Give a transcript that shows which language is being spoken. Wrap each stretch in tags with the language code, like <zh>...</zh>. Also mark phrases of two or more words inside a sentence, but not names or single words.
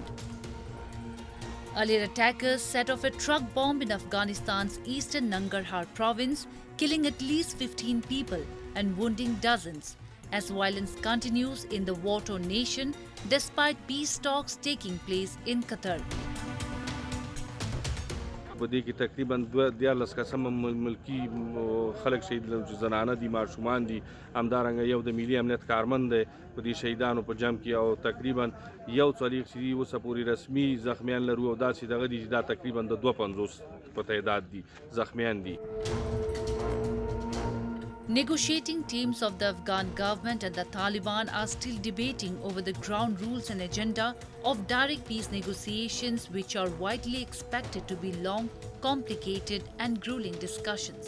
<en>Earlier attackers set off a truck bomb in Afghanistan's eastern Nangarhar province, killing at least 15 people and wounding dozens, as violence continues in the war-torn nation despite peace talks taking place in Qatar.</en> <ps>بدی کې تقریبا 12 قسم ملکی خلک شهید زنانه دي ماشومان دي همدارنګه یو د ملي امنیت کارمند دی په دې شهیدانو په جمع کې او تقریبا یو څلور چې اوس پوری رسمي زخمیان لرو او داسې دغه دي چې دا تقریبا د 250 په تعداد دي زخمیان دي.</ps> <en>Negotiating teams of the Afghan government and the Taliban are still debating over the ground rules and agenda of direct peace negotiations, which are widely expected to be long, complicated and grueling discussions.</en>